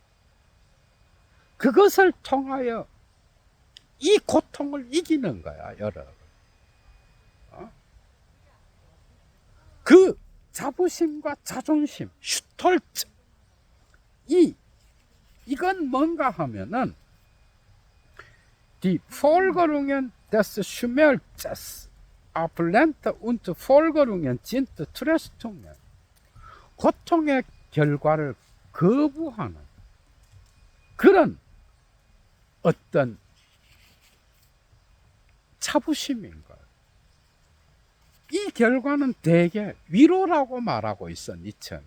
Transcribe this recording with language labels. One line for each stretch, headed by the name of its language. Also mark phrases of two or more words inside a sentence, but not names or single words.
Korean: 그것을 통하여 이 고통을 이기는 거야, 여러분. 그 자부심과 자존심, 슈톨츠. 이건 뭔가 하면은,
German: Die Folgerungen des Schmerzes ablehnte und Folgerungen sind Tröstungen.
Korean: 고통의 결과를 거부하는 그런 어떤 자부심인 거예요. 이 결과는 대개 위로라고 말하고 있어, 니체는.